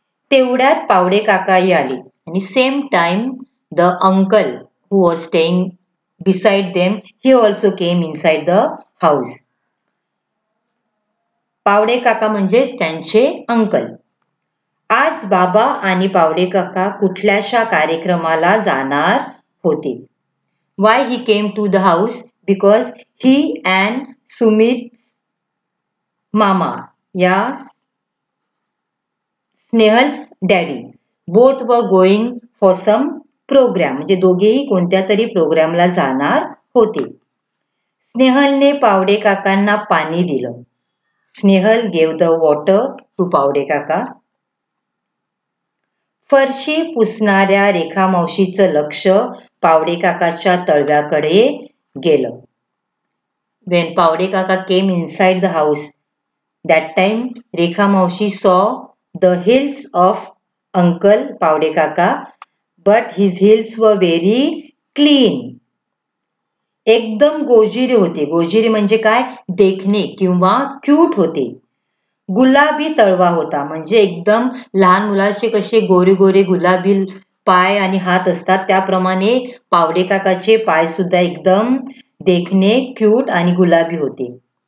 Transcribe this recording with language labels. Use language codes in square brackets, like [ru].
[mr] तेवढ्यात पावडे काकाही आले आणि [en] Same time the uncle who was staying beside them, he also came inside the house. [mr] Pawde काका म्हणजेच त्यांचे अंकल. आज बाबा आणि पावडे काका कुठल्याशा कार्यक्रमाला जाणार होते. [en] Why he came to the house? Because he and Sumit Mama, yes, Snehal's daddy, both were going for some program. [mr] म्हणजे दोघेही कोणत्या तरी प्रोग्रामला जाणार होते. स्नेहलने पावडे काकांना पाणी दिलं. [en] Snehal gave the water to Pawade Kaka. [mr] फरशी पुसणाऱ्या रेखा मावशीचं लक्ष पावडे काकाच्या तळव्याकडे गेलं. [en] When Pawade Kaka came inside the house, that time Rekha Mavshi saw the heels of Uncle Pawade Kaka, but his heels were very clean. [mr] एकदम गोजिरे होते. गोजिरे म्हणजे काय, देखणे किंवा क्यूट होते. गुलाबी तळवा होता. म्हणजे एकदम लहान मुलाचे कसे गोरे गोरे गुलाबी पाय आणि हात असतात त्याप्रमाणे पावडे काकाचे पाय सुद्धा एकदम देखणे क्यूट आणि गुलाबी होते.